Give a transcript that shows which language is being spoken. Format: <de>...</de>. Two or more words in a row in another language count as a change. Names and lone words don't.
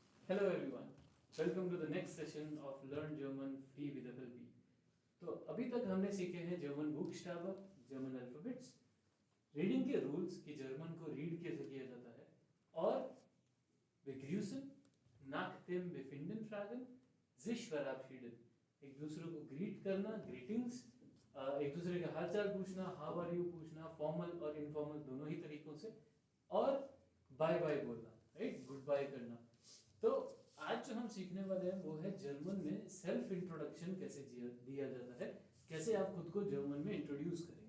<en>Hello everyone, welcome to the next session of Learn German Free with FLP।</en> <hi>तो अभी तक हमने सीखे हैं जर्मन बुकस्टाबर,</hi> <en>German alphabets,</en> <hi>रीडिंग के रूल्स कि जर्मन को रीड कैसे किया जाता है और</hi> <de>begrüßen, nach dem Befinden fragen, sich verabschieden,</de> <hi>एक दूसरे को ग्रीट करना, ग्रीटिंग्स, एक दूसरे का हालचाल पूछना,</hi> <en>how are you</en> <hi>पूछना, फॉर्मल और इनफॉर्मल दोनों ही तरीकों से, और</hi> <en>bye bye</en> <hi>बोलना, राइट,</hi> <en>good bye</en> <hi>करना। तो आज जो हम सीखने वाले हैं वो है जर्मन में</hi> <en>self introduction</en> <hi>कैसे दिया जाता है, कैसे आप खुद को जर्मन में इंट्रोड्यूस करेंगे।</hi>